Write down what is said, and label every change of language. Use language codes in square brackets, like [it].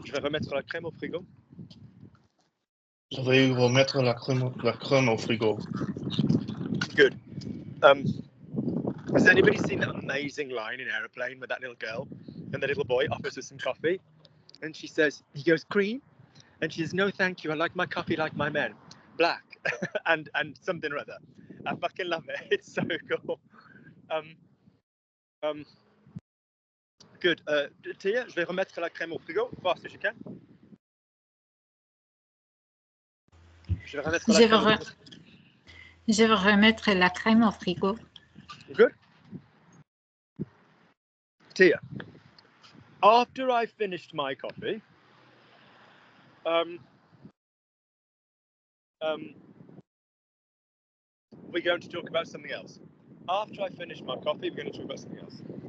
[fr] Je vais remettre la crème au frigo. Je vais remettre la crème au frigo. [en] Good. Has anybody seen that amazing line in Aeroplane with that little girl and the little boy offers her some coffee? And she says, he goes, cream? And she says, no, thank you. I like my coffee like my men. Black. and something or other. I fucking love it. It's so cool. Good. [fr] Tia, je vais remettre la crème au frigo, [en] fast as you can. [fr] Je vais remettre la crème au frigo. Je vais remettre la crème au frigo. [en] Good. Tia, after I finished my coffee, we're going to talk about something else. After I finish my coffee, we're going to talk about something else.